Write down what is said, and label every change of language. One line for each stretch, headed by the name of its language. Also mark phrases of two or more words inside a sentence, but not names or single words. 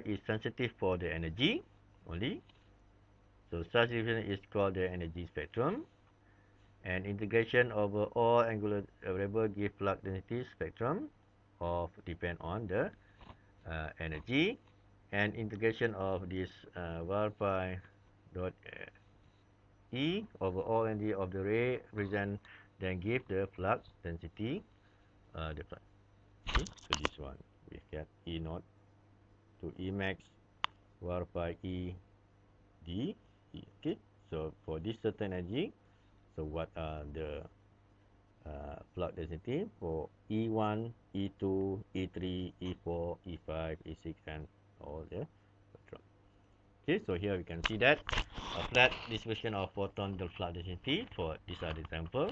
English: is sensitive for the energy only, so such division is called the energy spectrum, and integration over all angular variable give flux density spectrum of depend on the energy, and integration of this var pi dot E over all energy of the ray represent then give the flux density the flux. Okay, so this one we get E naught to E max var pi E d E. Okay, so for this certain energy, so what are the flux density for E1, E2, E3, E4, E5, E6, and all the spectrum. Okay, so here we can see that a flat distribution of photon the flux density for these are the example.